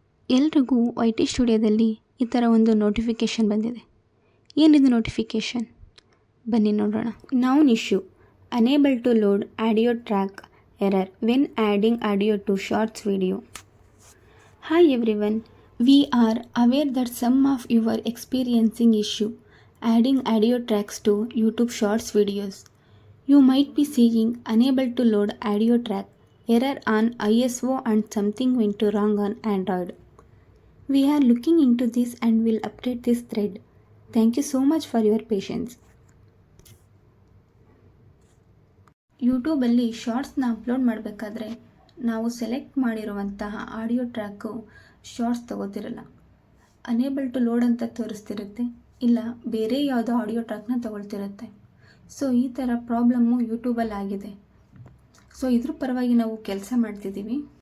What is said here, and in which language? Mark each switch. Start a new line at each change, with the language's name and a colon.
Kannada: ಎಲ್ರಿಗೂ YT ಸ್ಟುಡಿಯೋದಲ್ಲಿ ಈ ಥರ ಒಂದು ನೋಟಿಫಿಕೇಷನ್ ಬಂದಿದೆ. ಏನಿದು ನೋಟಿಫಿಕೇಷನ್? ಬನ್ನಿ ನೋಡೋಣ.
English: Known issue, unable to load audio track error when adding audio to shorts video. Hi everyone, we are aware that some of you are experiencing issue adding audio tracks to YouTube Shorts videos. You might be seeing unable to load audio track, error on ISO and something went wrong on Android. We are looking into this and will update this thread. Thank you so much for your patience.
Kannada: ಯೂಟ್ಯೂಬಲ್ಲಿ ಶಾರ್ಟ್ಸ್ನ upload ಮಾಡಬೇಕಾದ್ರೆ ನಾವು select ಮಾಡಿರುವಂತಹ audio track shorts ತಗೋತಿರಲ್ಲ. Unable to load ಅಂತ ತೋರಿಸ್ತಿರುತ್ತೆ, ಇಲ್ಲ ಬೇರೆ ಯಾವುದೋ audio ಟ್ರ್ಯಾಕ್ನ ತಗೊಳ್ತಿರುತ್ತೆ. So ಈ ಥರ ಪ್ರಾಬ್ಲಮ್ಮು ಯೂಟ್ಯೂಬಲ್ಲಿ ಆಗಿದೆ. ಸೊ ಇದ್ರ ಪರವಾಗಿ ನಾವು ಕೆಲಸ ಮಾಡ್ತಿದ್ದೀವಿ.